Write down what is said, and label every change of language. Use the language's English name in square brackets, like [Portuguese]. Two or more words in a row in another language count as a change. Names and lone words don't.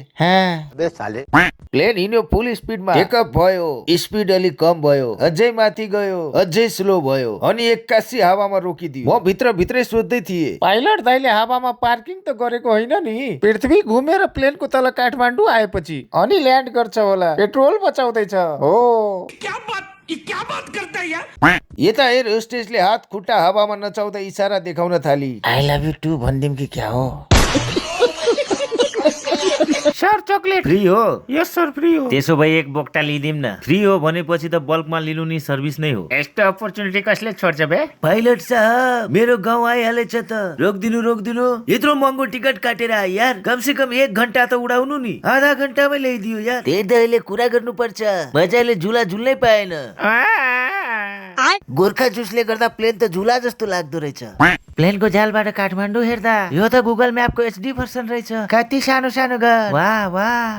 [Nepali] प्लेन हिँड्यो फुल स्पिडमा। टेकअप भयो, स्पिड अलि कम भयो, अझै माथि गयो, अझै स्लो भयो, अनि 81 हावामा रोकिदियो। म भित्रै सोध्दै थिए, पाइलट दाइले हावामा पार्किङ त गरेको होइन नि? पृथ्वी घुमेर प्लेनको तल काठमाडौँ आएपछि अनि ल्यान्ड गर्छ होला, पेट्रोल बचाउँदैछ हो। [Hindi] क्या बात करता है यार? [Nepali] यता एयर होस्टेसले हात खुट्टा हावामा नचाउँदै इशारा देखाउन थाली। [English] I love you too [Nepali] भन्दिम कि क्या हो? [English] sir chocolate [Nepali] फ्री हो? [English] yes sir free [Nepali] हो। त्यसो भए एक बोक्टा लिदिम न। फ्री हो भनेपछि त बल्कमा लिनु नि सर्भिस नै हो। यस्तो अपर्च्युनिटी कसले छोड्छ बे? पाइलट साहब मेरो गाउँ आइहालेछ त, रोकिदिनु। यत्रो महँगो टिकट काटेर आए यार, [Hindi] कम से कम [Nepali] 1 घण्टा त उडाउनु नि, आधा घण्टामै ल्याइदियो यार। त्यही त अहिले कुरा गर्नुपर्छ, मजाले झुला झुल्नै पाएन। गोर्खा जुसले गर्दा प्लेन त झुला जस्तो लाग्दो रहेछ। प्लेनको झ्यालबाट काठमाडौँ हेर्दा यो त गुगल म्यापको HD भर्सन रहेछ। कति सानो सानो घर। वाह वाह।